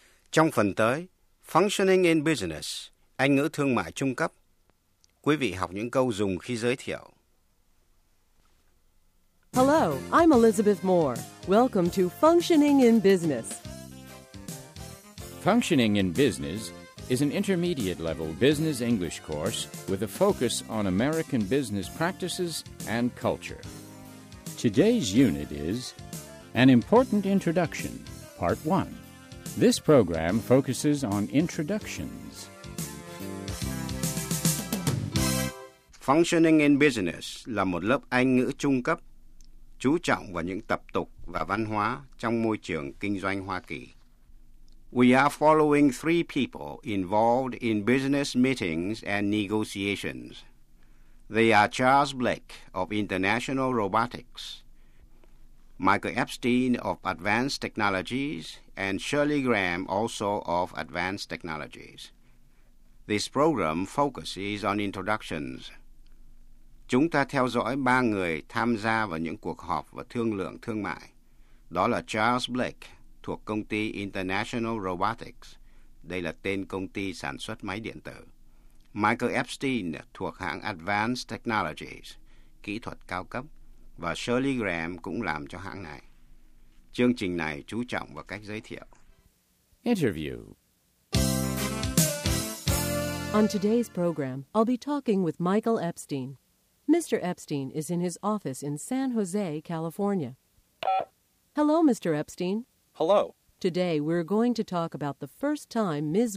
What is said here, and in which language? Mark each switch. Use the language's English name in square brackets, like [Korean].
[Vietnamese] Trong phần tới, Functioning in Business, Anh ngữ thương mại trung cấp. Quý vị học những câu dùng khi giới thiệu. [English] Hello, I'm Elizabeth Moore. Welcome to Functioning in Business. Functioning in Business is an intermediate-level business English course with a focus on American business practices and culture. Today's unit is An Important Introduction, Part 1. This program focuses on introductions. [Vietnamese] Functioning in Business là một lớp Anh ngữ trung cấp chú trọng vào những tập tục và văn hóa trong môi trường kinh doanh Hoa Kỳ. [English] We are following three people involved in business meetings and negotiations. They are Charles Blake of International Robotics, Michael Epstein of Advanced Technologies, and Shirley Graham also of Advanced Technologies. This program focuses on introductions. [Vietnamese] Chúng ta theo dõi ba người tham gia vào những cuộc họp và thương lượng thương mại. Đó là Charles Blake, thuộc công ty International Robotics. Đây là tên công ty sản xuất máy điện tử. Michael Epstein, thuộc hãng Advanced Technologies, kỹ thuật cao cấp. Và Shirley Graham cũng làm cho hãng này. Chương trình này chú trọng vào cách giới thiệu. [English] Interview. On today's program, I'll be talking with Michael Epstein. Mr. Epstein is in his office in San Jose, California. Hello, Mr. Epstein. Hello. Today, we're going to talk about the first time Ms.